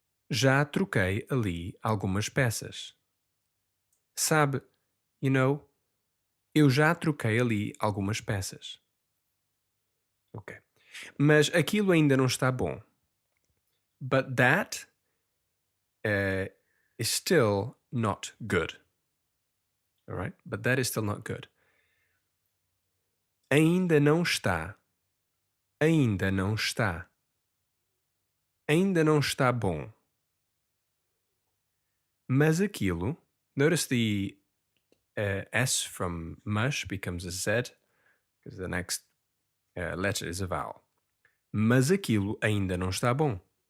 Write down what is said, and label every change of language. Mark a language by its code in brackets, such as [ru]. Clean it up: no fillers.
[pt] Já troquei ali algumas peças. Sabe, eu já troquei ali algumas peças. Ok. Mas aquilo ainda não está bom. [en] But that is still not good. All right? But that is still not good. [pt] Ainda não está. Ainda não está. Ainda não está bom. Mas aquilo, [en] notice the S from mush becomes a Z, because the next letter is a vowel. [pt] Mas aquilo ainda não está bom.